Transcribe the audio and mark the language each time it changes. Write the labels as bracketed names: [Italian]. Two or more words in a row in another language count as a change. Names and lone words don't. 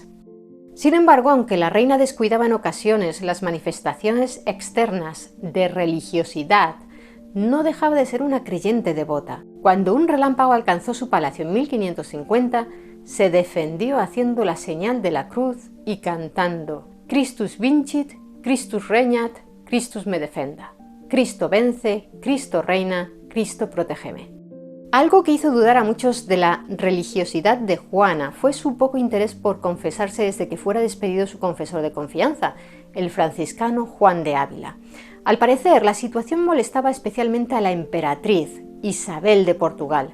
[Spanish] Sin embargo, aunque la reina descuidaba en ocasiones las manifestaciones externas de religiosidad, no dejaba de ser una creyente devota. Cuando un relámpago alcanzó su palacio en 1550, se defendió haciendo la señal de la cruz y cantando [Latin] Christus vincit, Christus regnat, Christus me defenda. [Spanish] Cristo vence, Cristo reina, Cristo protégeme. Algo que hizo dudar a muchos de la religiosidad de Juana fue su poco interés por confesarse desde que fuera despedido su confesor de confianza, el franciscano Juan de Ávila. Al parecer, la situación molestaba especialmente a la emperatriz Isabel de Portugal.